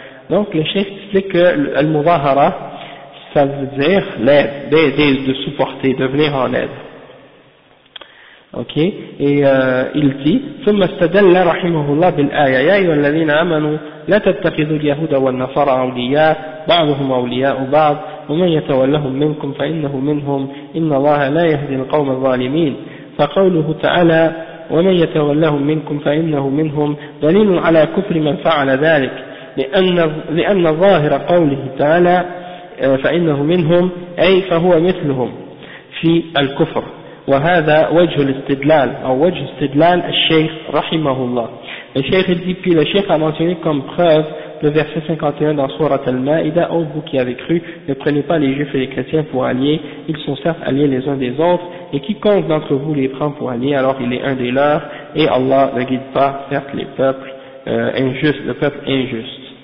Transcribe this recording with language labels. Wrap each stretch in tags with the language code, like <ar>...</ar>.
<fr>Donc le chef explique que المظاهرة ça veut dire l'aide, de supporter, de venir en aide. OK, il dit</fr> <ar>ثم استدل رحمه الله بالآية يا أيها الذين آمنوا لا تتخذوا اليهود والنصارى أولياء بعضهم أولياء بعض ومن يتولهم منكم فإنه منهم إن الله لا يهدي القوم الظالمين فقوله تعالى ومن يتولهم منكم فإنه منهم دليل على كفر من فعل ذلك لأن ظاهر قوله تعالى فإنه منهم أي فهو مثلهم في الكفر وهذا وجه الاستدلال أو وجه استدلال الشيخ رحمه الله. الشيخ الديبي الشيخ</ar> <fr>a mentionné comme preuve le verset 51 dans sourate Al-Ma'ida: Ô vous qui avez cru, ne prenez pas les juifs et les chrétiens pour alliés, ils sont certes alliés les uns des autres, et quiconque d'entre vous les prend pour alliés, alors il est un des leurs, et Allah ne guide pas certes les peuples injustes, le peuple injuste.</fr>